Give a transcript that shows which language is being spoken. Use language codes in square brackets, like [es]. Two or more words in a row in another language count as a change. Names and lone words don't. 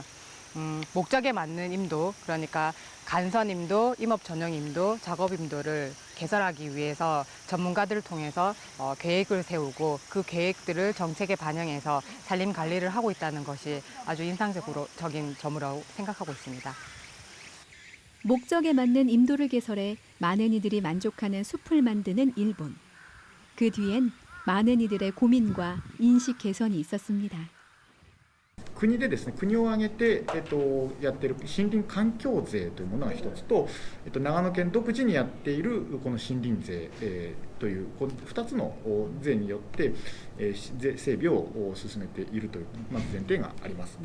[ko] 목적에 맞는 임도, 그러니까 간선 임도, 임업 전용 임도, 작업 임도를 개설하기 위해서 전문가들을 통해서 계획을 세우고 그 계획들을 정책에 반영해서 산림 관리를 하고 있다는 것이 아주 인상적인 점이라고 생각하고 있습니다. 목적에 맞는 임도를 개설해 많은 이들이 만족하는 숲을 만드는 일본. 그 뒤엔 많은 이들의 고민과 인식 개선이 있었습니다. [ja] 国でですね、国を挙げて、やっている森林環境税というものが一つと、長野県独自にやっているこの森林税、というこの2つの税によって、整備を進めているというまず前提があります。